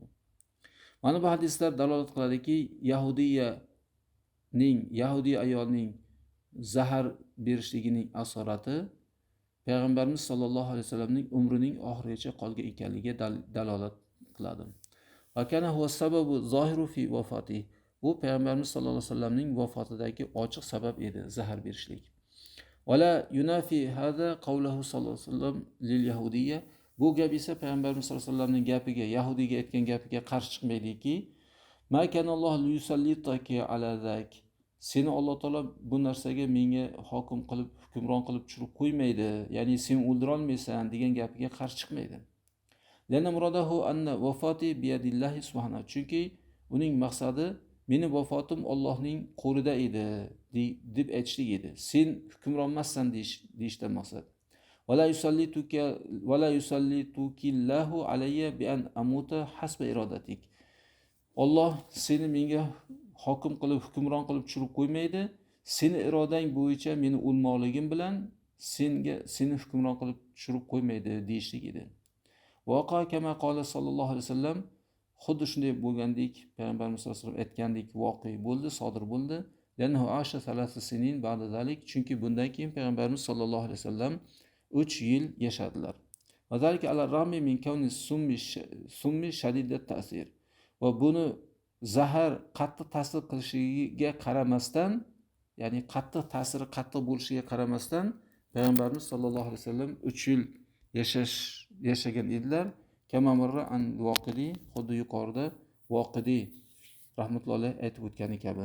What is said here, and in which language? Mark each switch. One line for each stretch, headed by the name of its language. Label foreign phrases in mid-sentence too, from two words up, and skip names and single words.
Uzbek: Mana bu hadislar dalolat qiladiki, Yahudiy ayolning zahar berishligining asorati Payg'ambarimiz
Arabic: صلى الله عليه وسلم
Uzbek: umrining oxirigacha qolgan ekanligiga dalolat qiladi.
Arabic: وكان هو السبب الظاهر في وفاته.
Uzbek: Bu Payg'ambarimiz
Arabic: صلى الله عليه وسلم
Uzbek: vafotidagi ochiq sabab edi, zahar berishlik.
Arabic: ولا ينافي هذا قوله صلى الله عليه وسلم لليهودية.
Uzbek: Bu gap esa Payg'ambarimiz
Arabic: صلى الله عليه وسلم
Uzbek: gapiga, Yahudiyga aytgan gapiga qarshi chiqmaydiki,
Arabic: ما كان الله ليسلطك على ذاك.
Uzbek: Seni Alloh taolo bu narsaga menga hokim qilib, hukmron qilib tushirib qo'ymaydi, ya'ni sen o'ldira olmaysan degan gapiga qarshi chiqmaydi.
Arabic: لأن مراده أن وفاتي بيد الله سبحانه.
Uzbek: Chunki uning maqsadi meni vafotim Allohning qo'lida edi deb aytishlik edi. Sen hukmron emassan deyishdan maqsad.
Arabic: ولا يسلطك الله علي بأن أموت حسب إرادتك.
Uzbek: Alloh seni menga hokim qilib, hukmron qilib tushirib qo'ymaydi. Seni irodang bo'yicha meni o'lmoqligim bilan seni hukmron qilib tushirib qo'ymaydi deyishlik edi.
Arabic: فوقع كما قال صلى الله عليه وسلم,
Uzbek: xuddi shunday bo'lgandek Payg'ambarimiz
Arabic: صلى الله عليه وسلم
Uzbek: aytgandek voqea bo'ldi, sodir bo'ldi.
Arabic: لأنه عاش ثلاث سنين بعد ذلك.
Uzbek: Chunki bundan keyin Payg'ambarimiz
Arabic: صلى الله عليه وسلم
Uzbek: 3 yil yashadilar.
Arabic: وذلك على الرغم من كون السم شديد التأثير.
Uzbek: Va buni zahar qattiq ta'sir qilishiga qaramasdan, ya'ni qattiq bo'lishiga qaramasdan Payg'ambarimiz
Arabic: صلى الله عليه وسلم
Uzbek: 3 yil yashagan edilar.
Arabic: كما مر عن الواقدي,
Uzbek: xuddi yuqorida Voqidi rahmatullohi aytib o'tgani kabi.